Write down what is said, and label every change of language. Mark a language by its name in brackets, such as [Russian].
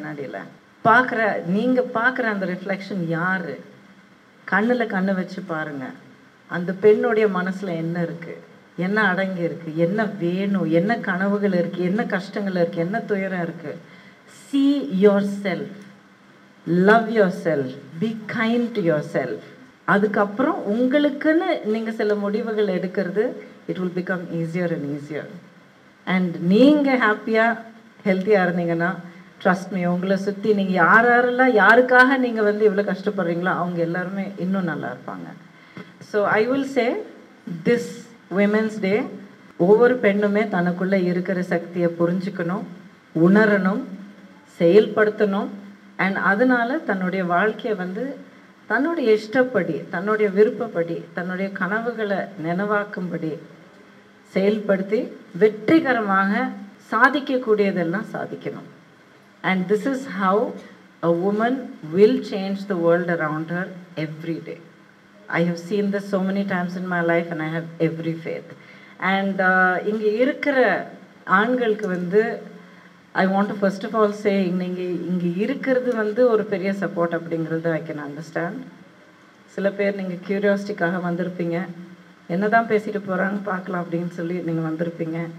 [Tamil] கண்ணாடியில் நீங்கள் பார்க்குற அந்த ரிஃப்ளெக்ஷன் யார்? கண்ணில் கண்ணை வச்சு பாருங்கள். அந்த பெண்ணுடைய மனசில் என்ன இருக்குது, என்ன அடங்கி இருக்குது, என்ன வேணும், என்ன கனவுகள் இருக்குது, என்ன கஷ்டங்கள் இருக்குது, என்ன துயரம் இருக்குது. [English] see yourself, love yourself, be kind to yourself. [Tamil] அதுக்கப்புறம் உங்களுக்குன்னு நீங்கள் சில முடிவுகள் எடுக்கிறது, [English] it will become easier and easier. [Tamil] and நீங்கள் ஹாப்பியாக ஹெல்த்தியாக இருந்தீங்கன்னா [English] trust me, [Tamil] உங்களை சுற்றி நீங்கள் யாரெல்லாம் யாருக்காக நீங்கள் வந்து இவ்வளோ கஷ்டப்படுறீங்களோ அவங்க எல்லாருமே இன்னும் நல்லா இருப்பாங்க. [English] so I will say this women's day, [Tamil] ஒவ்வொரு பெண்ணுமே தனக்குள்ளே இருக்கிற சக்தியை புரிஞ்சுக்கணும், உணரணும், செயல்படுத்தணும். அண்ட் அதனால் தன்னுடைய வாழ்க்கையை வந்து தன்னுடைய இஷ்டப்படி, தன்னுடைய விருப்பப்படி, தன்னுடைய கனவுகளை நினைவாக்கும்படி செயல்படுத்தி வெற்றிகரமாக சாதிக்கக்கூடியதெல்லாம் சாதிக்கணும். [English] And this is how a woman will change the world around her every day. I have seen this so many times in my life and I have every faith. [Tamil] And இங்கே இருக்கிற ஆண்களுக்கு வந்து [English] I want to first of all say, [Tamil] இங்கே இருக்கிறது வந்து ஒரு பெரிய support அப்படிங்கிறது [English] I can understand. [Tamil] சில பேர் நீங்கள் க்யூரியாசிட்டிக்காக வந்திருப்பீங்க, என்ன தான் பேசிட்டு போகிறாங்க பார்க்கலாம் அப்படின்னு சொல்லி நீங்கள் வந்திருப்பீங்க.